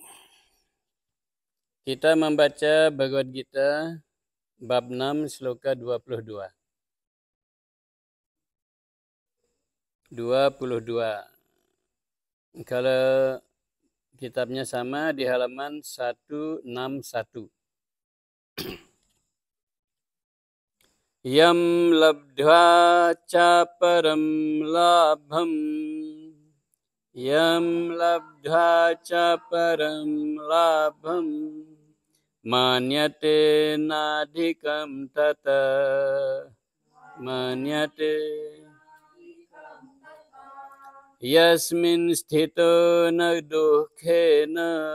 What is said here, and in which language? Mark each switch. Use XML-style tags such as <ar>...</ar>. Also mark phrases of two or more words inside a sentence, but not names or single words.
<id>Kita membaca Bhagavad Gita bab 6 sloka 22. 22. Kalau kitabnya sama di halaman 161.</id> <sa>Yam labdhva ca param labham Yam labdha ca param labham manyate nadhikam tata manyate yasmin sthito na dukhena</sa>